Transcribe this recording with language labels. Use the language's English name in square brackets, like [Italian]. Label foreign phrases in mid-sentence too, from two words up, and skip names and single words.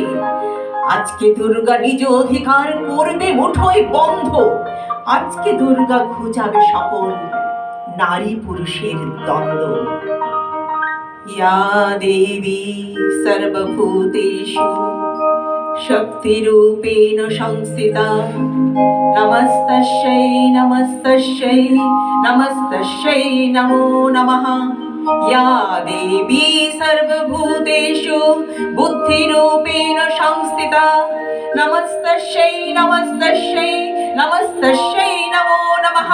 [Bangla] আজকে দুর্গা নিজ অধিকার করবে মুঠোয় বন্ধ। আজকে দুর্গা ঘুচাবে সকল নারী পুরুষের দ্বন্দ্ব। [Sanskrit] ইয়া দেবী সর্বভূতেষু শক্তিরূপেণ সংস্থিতা নমস্তস্যৈ নমস্তস্যৈ নমস্তস্যৈ নমো নমঃ। या देवी सर्वभूतेषु बुद्धिरूपेण संस्थिता नमस्तस्यै नमस्तस्यै नमस्तस्यै नमो नमः।